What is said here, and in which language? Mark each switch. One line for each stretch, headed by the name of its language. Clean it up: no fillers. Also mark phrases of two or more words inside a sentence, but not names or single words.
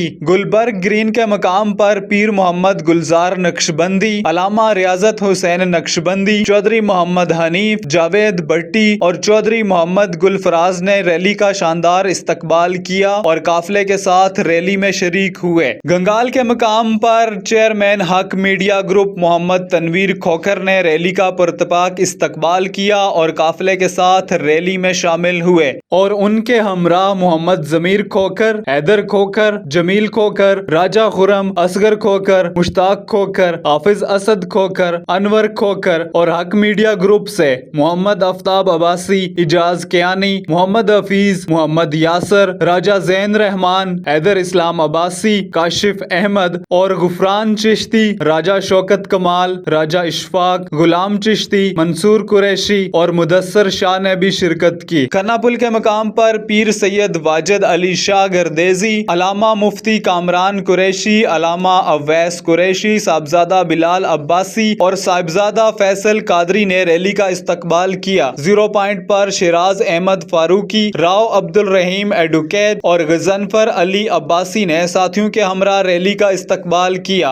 Urdu: گلبرگ گرین کے مقام پر پیر محمد گلزار نقشبندی، علامہ ریاضت حسین نقشبندی، چوہدری محمد حنیف، جاوید بھٹی اور چوہدری محمد گلفراز نے ریلی کا شاندار استقبال کیا اور قافلے کے ساتھ ریلی میں شریک ہوئے. گنگال کے مقام پر چیئرمین حق میڈیا گروپ محمد تنویر کھوکھر نے ریلی کا پرتپاک استقبال کیا اور قافلے کے ساتھ ریلی میں شامل ہوئے اور ان کے ہمراہ محمد ضمیر کھوکھر، حیدر کھوکھر، جمیل کھوکھر، راجہ خرم, اصغر کھوکھر، مشتاق کھوکھر، حافظ اسد کھوکھر، انور کھوکھر اور حق میڈیا گروپ سے محمد آفتاب عباسی، اعجاز کیانی، محمد حفیظ، محمد یاسر، راجہ زین رحمان، حیدر اسلام عباسی، کاشف احمد اور غفران چشتی، راجہ شوکت کمال، راجہ اشفاق، غلام چشتی، منصور قریشی اور مدثر شاہ نے بھی شرکت کی. کھنہ پل کے مقام پر پیر سید واجد علی شاہ گردیزی، علامہ مفتی کامران قریشی، علامہ اویس قریشی، صاحبزادہ بلال عباسی اور صاحبزادہ فیصل قادری نے ریلی کا استقبال کیا. 0 پوائنٹ پر شیراز احمد فاروقی، راؤ عبدالرحیم ایڈووکیٹ اور غضنفر علی عباسی نے ساتھیوں کے ہمراہ ریلی کا استقبال کیا.